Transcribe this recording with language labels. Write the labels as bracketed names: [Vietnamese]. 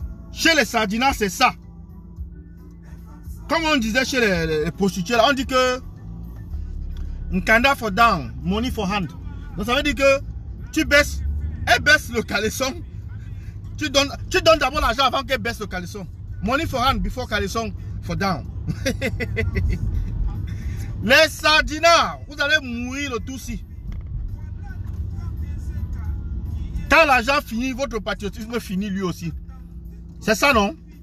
[French] Chez les Sardinats, c'est ça. Comme on disait chez les prostituées, on dit que [English] Nkanda for down, money for hand. [French] Donc ça veut dire que tu baisses, elle baisse le caleçon. Tu donnes d'abord l'argent avant qu'elle baisse le caleçon. [English] Money for hand before caleçon for down. [French] Les sardinards, vous allez mourir le tout-ci. Quand l'argent finit, votre patriotisme finit lui aussi. C'est ça, non?